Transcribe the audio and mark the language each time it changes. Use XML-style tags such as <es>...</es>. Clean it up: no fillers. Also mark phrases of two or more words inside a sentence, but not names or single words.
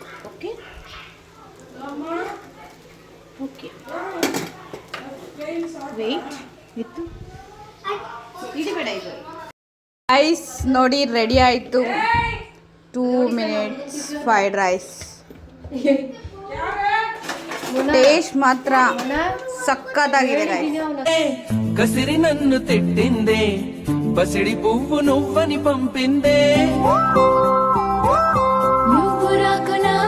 <kn>ಓಕೆ ಓಕೆ ವೆಯ್ಟ್ ಇತ್ತು ಇದು ಬೇಡ ಇದು ರೈಸ್ ನೋಡಿ ರೆಡಿ ಆಯಿತು.</kn> <en>2 minutes fried rice.</en> <kn>ಟೇಸ್ಟ್ ಮಾತ್ರ ಸಕ್ಕತ್ತಾಗಿದೆ ಗೈಸ್.</kn> <te>కసిరి నన్ను తిట్టిందే పసిడి పువ్వు నువ్వని పంపిందే నువ్వు రాక</te>